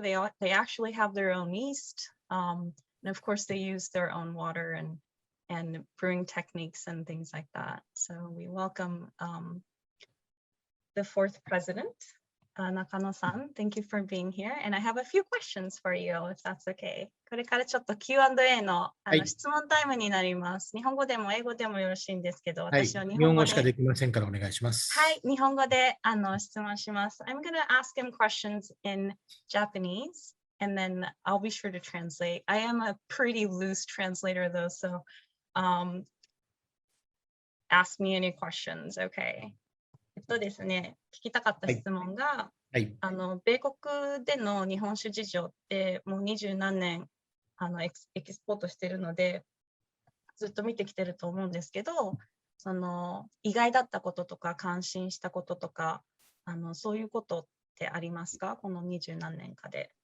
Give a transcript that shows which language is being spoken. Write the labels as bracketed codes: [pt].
[en] They actually have their own yeast, and of course they use their own water and brewing techniques and things like that. So we welcome the fourth president, Nakano-san. Thank you for being here. And I have a few questions for you, if that's okay. [ja] これからちょっと Q&A の質問タイムになります。日本語でも英語でもよろしいんですけど、私は日本語で。日本語しかできませんからお願いします。はい、日本語で質問します。 [en] I'm going to ask him questions in Japanese, and then I'll be sure to translate. I am a pretty loose translator though, so ask me any questions, okay? [ja] ですね、聞きたかった質問が、米国での日本酒事情ってもう20何年エキスポートしてるのでずっと見てきてると思うんですけど、その意外だったこととか感心したこととかそういうことってありますか、この20何年かで。